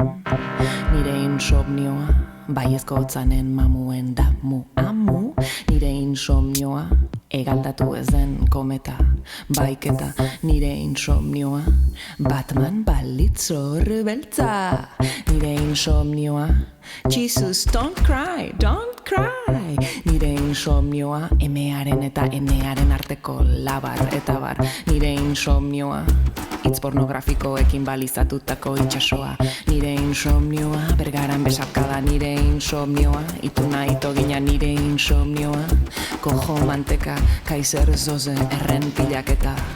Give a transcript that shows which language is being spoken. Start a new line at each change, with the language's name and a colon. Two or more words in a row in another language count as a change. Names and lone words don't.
Basque: Nire insomnioa, baiezko hotzanen mamuen damu amu. Nire insomnioa, egaldatu ez den kometa baiketa. Nire insomnioa, Batman balitzor beltza. Nire insomnioa,
English: Jesus, don't cry, don't cry.
Basque: Nire insomnioa, emearen eta enearen arteko labar eta bar. Nire insomnioa, hitz pornografikoekin balizatutako itxasoa. Nire insomnioa, bergaran besarkada. Nire insomnioa, ituna itogina. Nire insomnioa, kojo manteka, kaiser zoze, erren pilaketa.